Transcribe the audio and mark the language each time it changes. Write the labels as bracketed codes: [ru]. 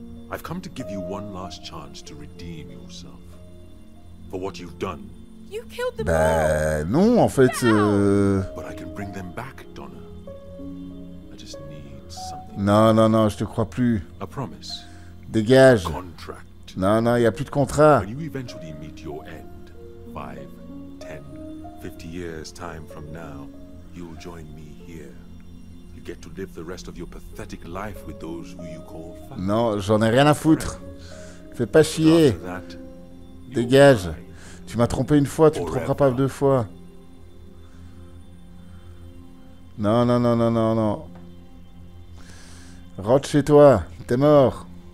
[en] I've come to give you one last chance to redeem yourself for what you've done. You killed them all. [fr] Bah non, en fait... [en] But I can bring them back, Donna. I just need something. [fr] Non, non, non, je te crois plus. [en] A promise. [fr] Dégage. [en] Contract. [fr] Non, non, il n'y a plus de contrat. [en] When you eventually meet your end, 5, 10, 50 years time from now, you'll join me here. You get to live the rest of your pathetic life with those who you call family. [fr] Non, j'en ai rien à foutre. Fais pas chier. [en] After that, you'll [fr] Dégage. [en] die. [fr] Tu m'as trompé une fois, tu me tromperas pas deux fois. Non, non, non, non, non, non. Rentre chez toi, t'es mort.